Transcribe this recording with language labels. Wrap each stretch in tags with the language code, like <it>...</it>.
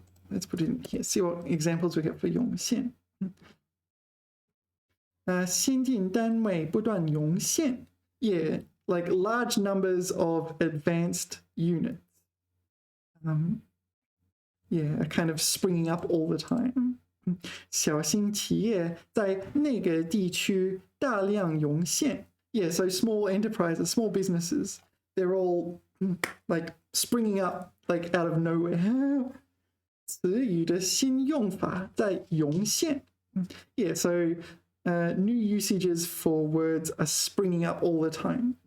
<en>Let's put it in here. See what examples we get for 涌现.</en> <zh>先进单位不断涌现.</zh> <en>Yeah, like large numbers of advanced units. Yeah, kind of springing up all the time.</en> <zh>小型企业在那个地区大量涌现.</zh> <en>Yeah, so small enterprises, small businesses, they're all like springing up like out of nowhere.</en> <zh>词语的新用法在涌现.</zh> <en>Yeah, so new usages for words are springing up all the time.</en>